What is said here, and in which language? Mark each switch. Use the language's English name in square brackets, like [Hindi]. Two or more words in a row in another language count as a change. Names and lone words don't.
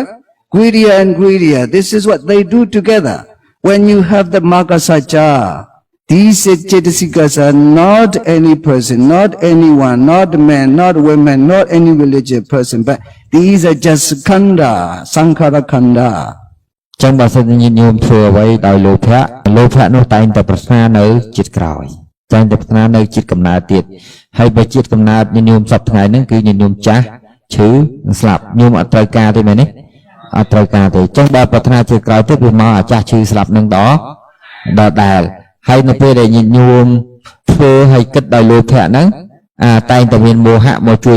[English] Greedier and greedier. This is what they do together. When you have the Magasacha, these Chetasikas are not any person, not anyone, not man, not women, not any religious person, but these are just Khanda, Sankhara Khanda. [Khmer] ចឹងបើសិនជាញាតិញោមធ្វើអ្វីដោយលោភៈនោះតែងតែប្រាថ្នានៅជាតិក្រោយតែងតែប្រាថ្នានៅជាតិកំណើតទៀតហើយបើជាតិកំណើតញាតិញោមសពថ្ងៃហ្នឹងគឺញាតិញោមចាស់ឈឺស្លាប់ញោមអត់ត្រូវការទេមែនទេ អត់ត្រូវការទេចឹងបើប្រាថ្នាជាតិក្រោយទៀតវាមកអាចាស់ឈឺស្លាប់នឹងដែលហើយនៅពេលដែលញាតិញោមធ្វើឲ្យគិតដោយលោភៈហ្នឹងតែងតែមានមោហៈមកជួយ